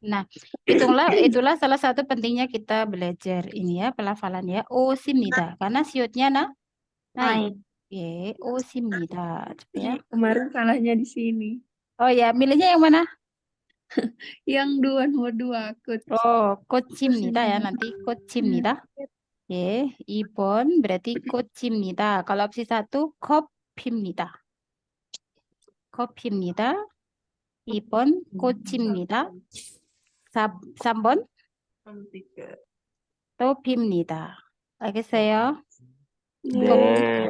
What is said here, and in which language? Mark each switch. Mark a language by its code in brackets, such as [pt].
[id] Nah, itulah salah satu pentingnya kita belajar ini ya, pelafalan ya. [ko] 오십니다. [id] Karena siutnya naik. Ye, 오십니다. Coba ya. Kemarin salahnya di sini. Oh ya, milihnya yang mana? Yang nomor 2, coach. Oh, [ko] 꽃입니다 [id] ya, nanti 꽃입니다. [ko] 예, 2번 [id] berarti [ko] 꽃입니다. [id] Kalau opsi 1, [ko] 커피입니다. 커피입니다. 2번 꽃입니다. 3번 토피입니다. 알겠어요? 네.